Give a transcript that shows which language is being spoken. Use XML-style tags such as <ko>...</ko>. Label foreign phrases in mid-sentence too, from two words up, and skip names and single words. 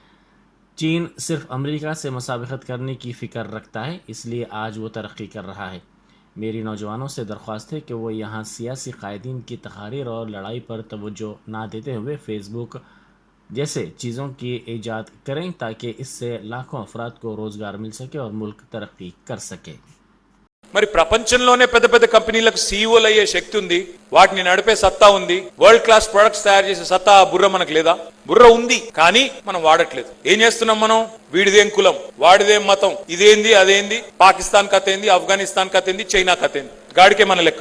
<ur>چین صرف امریکہ سے مسابقت کرنے کی فکر رکھتا ہے، اس لیے آج وہ ترقی کر رہا ہے۔ میری نوجوانوں سے درخواست ہے کہ وہ یہاں سیاسی قائدین کی تقاریر اور لڑائی پر توجہ نہ دیتے ہوئے فیس بک جیسے چیزوں کی ایجاد کریں تاکہ اس سے لاکھوں افراد کو روزگار مل سکے اور ملک ترقی کر سکے۔</ur> <te>మరి ప్రపంచంలోనే పెద్ద పెద్ద కంపెనీలకు సీఈఓలు అయ్యే శక్తి ఉంది, వాటిని నడిపే సత్తా ఉంది,</te> <en>world class products</en> <te>తయారు చేసే సత్తా బుర్ర మనకు లేదా? బుర్ర ఉంది కానీ మనం వాడట్లేదు. ఏం చేస్తున్నాం మనం? వీడిదేం కులం, వాడిదేం మతం, ఇదేంది అదేంది, పాకిస్తాన్ కథ ఏంది, ఆఫ్ఘనిస్తాన్ కథ ఏంది, చైనా కథ ఏంది, గాడికే మన లెక్క.</te>